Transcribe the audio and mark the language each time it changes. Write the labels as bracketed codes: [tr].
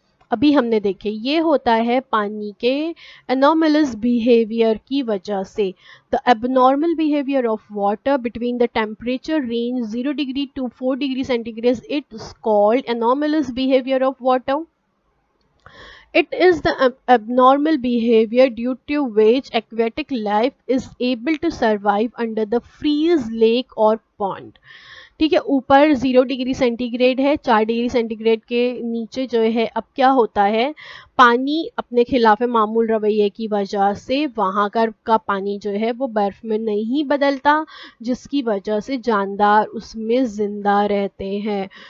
[hi] अभी हमने देखे ये होता है पानी के एनोमलस बिहेवियर की वजह से। [en] The abnormal behaviour of water between the temperature range 0 degree to 4 degree centigrade it's called anomalous behaviour of water. It is the abnormal behavior due to which aquatic life is able to survive under the freeze lake or pond. [hi] ठीक है, ऊपर 0 degree centigrade है, 4 degree centigrade के नीचे जो है अब क्या होता है, पानी अपने खिलाफ मामूल रवैये की वजह से वहाँ का पानी जो है वो बर्फ़ में नहीं बदलता, जिसकी वजह से जानदार उसमें ज़िंदा रहते हैं।